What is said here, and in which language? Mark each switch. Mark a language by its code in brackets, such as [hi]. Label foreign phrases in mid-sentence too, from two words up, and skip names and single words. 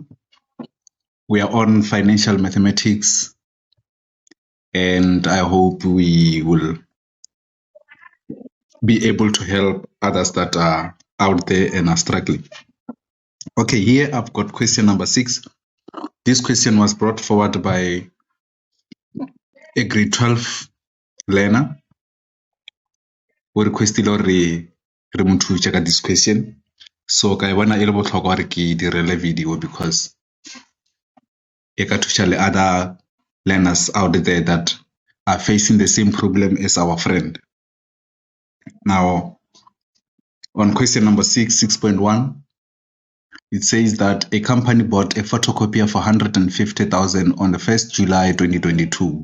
[en] We are on financial mathematics, and I hope we will be able to help others that are out there and are struggling. Okay, here I've got question number 6. This question was brought forward by a grade 12 learner who requested [tn] re mo thuse ka [en] this question. So [tn] ka bona e le botlhokwa gore ke direle [en] video because [tn] e ka thusa le [en] other learners out there that are facing the same problem as our friend. Now, on question number 6.1, it says that a company bought a photocopier for 150,000 on the 1st July 2022.